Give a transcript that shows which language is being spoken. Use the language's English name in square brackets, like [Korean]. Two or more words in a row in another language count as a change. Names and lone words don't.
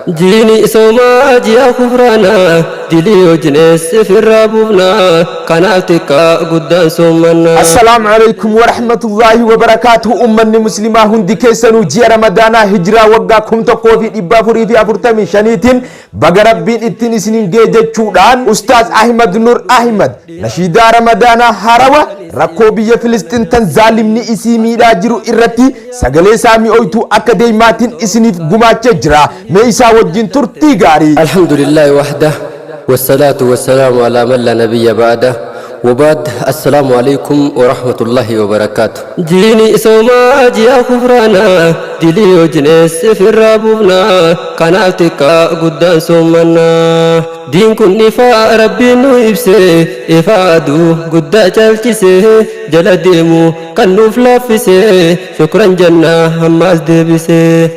[Oromo] Jiini isoomaa ji'a kufraana, dilii hojiinis ifirraa buufna, kanaaf xiqqaa guddaan soommanna. [Arabic] السلام عليكم ورحمة الله وبركاته. [Oromo] Ummanni muslimaa hundi keessanuu ji'a Ramadaanaa hijiraa waggaa kum tokkoo fi dhibba afurii fi afurtamii shaniitiin baga Rabbiin ittiin isiniin ga'e jechuudhaan, Ustaaz Ahmad Nur Ahmad nashiidaa Ramadaanaa harawa rakkoo biyya Filistiin tan zaalimni isii miidhaa jiru irratti sagalee isaa mi'ooytuu akka deemaatiin isiniif gumaachee jira. Mee isaa wajjin turtii gaarii. [Arabic] الحمد لله وحده، والصلاة والسلام على من لا نبي بعده، وبعد. السلام عليكم ورحمة الله وبركاته. [Oromo] Jiini isoomaa ji'a kufraana, dilii hojiinis ifirraa buufna, kanaaf xiqqaa guddaan soommanna. Diin kun ifa Rabbiin nu ibse, ifa aduu guddaa caalchise, jala deemu kan nuuf laaffise, shukran jannaa ammaas deebise.